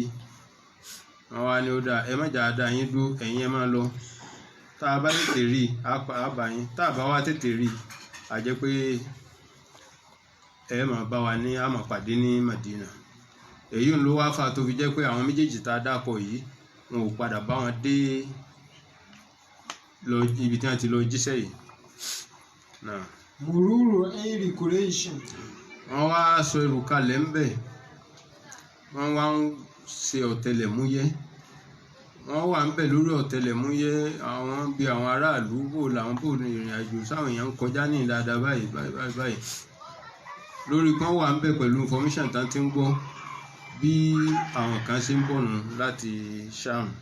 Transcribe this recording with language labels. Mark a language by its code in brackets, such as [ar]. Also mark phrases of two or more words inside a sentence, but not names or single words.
[yo] wọ́n wá ní ó dáa, ẹ má jà á dá yín dúró, ẹ̀yin ẹ má lọ, tá a bá tètè rí á bá yín, tá a bá wá tètè rí a jẹ́ pé ẹ máa bá wa ní a máa pàdé ní Madina. èyí ló wá fà tó fi jẹ́ pé àwọn méjèèjì tá a dápọ̀ yìí wọn ò padà bá wọn dé lọ ibi tí wọ́n ti lọ jíṣẹ́ yìí náà. [ar] مرور غير قريش. [yo] wọ́n wá sọ ẹrù kalẹ̀ ń bẹ̀, wọ́n wá ń ṣe ọ̀tẹlẹ̀múyẹ́, wọ́n wà ń bẹ̀ lórí ọ̀tẹlẹ̀múyẹ́, àwọn bí àwọn aráàlú bò làwọn bò ní ìrìn àjò sáwọn èèyàn ń kọjá ní dáadáa báyìí lórí kan wà ń bẹ̀ pẹ̀lú information tán ti ń gbọ́ bí àwọn kan ṣe ń bọ̀ nù láti Sham.